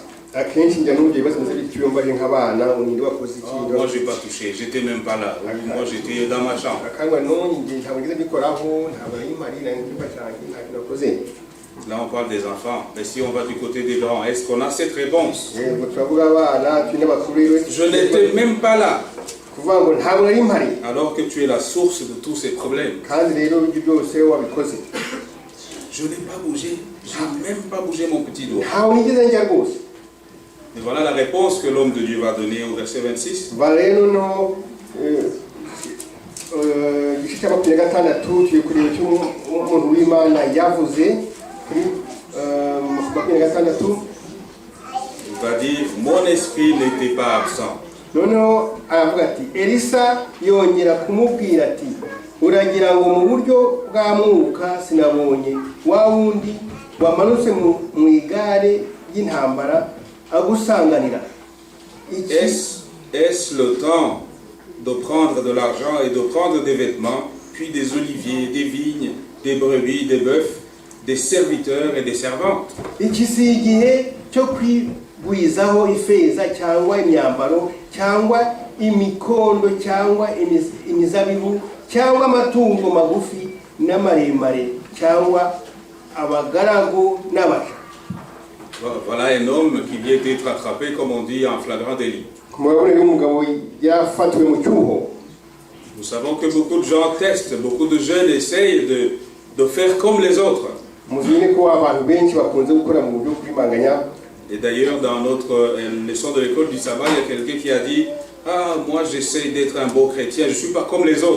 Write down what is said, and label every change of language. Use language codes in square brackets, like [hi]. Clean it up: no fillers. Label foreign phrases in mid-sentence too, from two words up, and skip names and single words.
[fr] Oh, moi j'ai pas touché, j'étais même pas là. Moi j'étais dans ma chambre. Là on parle des enfants, mais si on va du côté des grands, est-ce qu'on a cette réponse? Je n'étais même pas là. [rw] kuvuga ngo ntabwo nari mpari [fr] alors que tu es la source de tous ces problèmes. [rw] kandi rero ibyo byose wabikoze. [fr] Je n'ai pas bougé, j'ai même pas bougé mon petit doigt. [rw] ntawe nigeze njya rwose. [fr] Et voilà la réponse que l'homme de Dieu va donner au verset 26. [rw] va rero no igice cya 26 tugiye kureba icyo umuntu w'Imana yavuze kuri 26. [fr] Il va dire, mon esprit n'était pas absent. [rw] noneho aravuga ati Elisa yongera kumubwira ati uragira ngo mu buryo bwa mwuka sinabonye wa wundi wamanutse mu igare y'intambara agusanganira. [fr] Est-ce le temps de prendre de l'argent et de prendre des vêtements, puis des oliviers, des vignes, des brebis, des bœufs, des serviteurs et des servantes? [rw] Iki si igihe cyo kwigwizaho ifeza cyangwa imyambaro cyangwa imikondo cyangwa imizabibu cyangwa amatungo magufi n'amaremare cyangwa abagaragu n'abaja. [fr] Voilà un homme qui vient d'être attrapé, comme on dit, en flagrant délit. Nous savons que beaucoup de gens testent, beaucoup de jeunes essayent de faire comme les autres. Et d'ailleurs, dans notre leçon de l'école du sabbat, il y a quelqu'un qui a dit « Ah, moi j'essaye d'être un beau chrétien, je ne suis pas comme les autres.